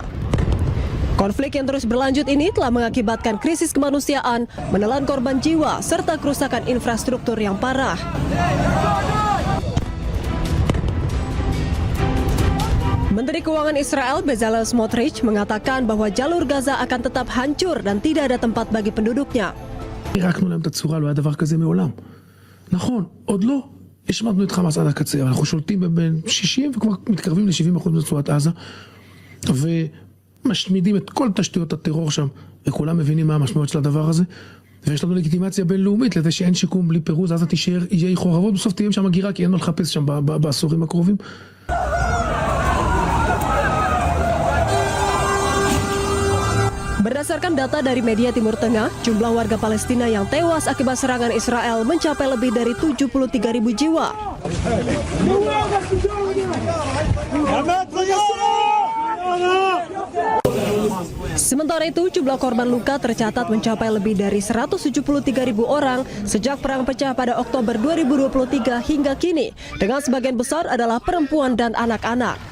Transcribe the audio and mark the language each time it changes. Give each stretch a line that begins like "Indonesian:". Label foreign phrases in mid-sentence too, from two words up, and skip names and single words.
Indonesian: Konflik yang terus berlanjut ini telah mengakibatkan krisis kemanusiaan, menelan korban jiwa, serta kerusakan infrastruktur yang parah. Menteri Keuangan Israel Bezalel Smotrich mengatakan bahwa jalur Gaza akan tetap hancur dan tidak ada tempat bagi penduduknya.
Hebrew: פירקנו להם את הצורה, לא היה דבר כזה מעולם. נכון, עוד לא השמדנו את חמאס עד הקצה, אנחנו שולטים בין 60 וכבר מתקרבים ל-70% ברצועת עזה, ומשמידים את כל תשתיות הטרור שם, וכולם מבינים מה המשמעות של הדבר הזה, ויש לנו לגיטימציה בינלאומית לזה שאין שיקום בלי פירוז, עזה תישאר איי חורבות, בסוף תהיה שם הגירה, כי אין מה לחפש שם בעשורים הקרובים.
Indonesian: Berdasarkan data dari media Timur Tengah, jumlah warga Palestina yang tewas akibat serangan Israel mencapai lebih dari 73.000 jiwa. Sementara itu, jumlah korban luka tercatat mencapai lebih dari 173.000 orang sejak perang pecah pada Oktober 2023 hingga kini, dengan sebagian besar adalah perempuan dan anak-anak.